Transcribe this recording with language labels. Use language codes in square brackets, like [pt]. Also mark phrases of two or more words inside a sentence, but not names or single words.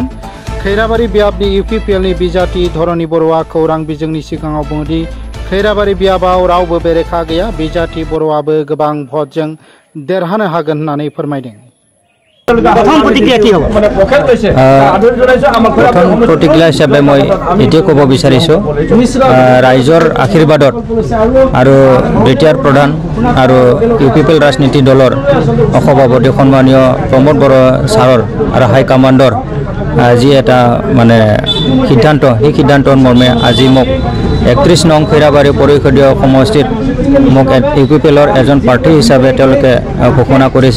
[brx] खैराबारि बियाबनि इउपिपिएलनि बिजाथि धरणी बर'आ खौरां बिजोंनि सिगाङाव बुङोदि खैराबारि बियाबाव रावबो बेरेखा गैया, बिजाथि बर'आबो गोबां भटजों देरहानो हागोन होननानै फोरमायदों। प्रथम प्रतिक्रिया हिसाबै [as] মই এটিয়ে ক'ব বিচাৰিছোঁ ৰাইজৰ আশীৰ্বাদত আৰু বিটিআৰ প্ৰধান আৰু ইউপিপিএল ৰাজনীতি দলৰ সভাপতি সন্মানীয় প্ৰমোদ বড়ো ছাৰৰ আৰু হাই কমাণ্ডৰ আজি এটা মানে সিদ্ধান্ত, সেই সিদ্ধান্তৰ মৰ্মে আজি মোক 31 নং খৈৰাবাৰী পৰিষদীয় সমষ্টিত মোক ইউপিপিএলৰ এজন প্ৰাৰ্থী হিচাপে তেওঁলোকে ঘোষণা কৰিছে।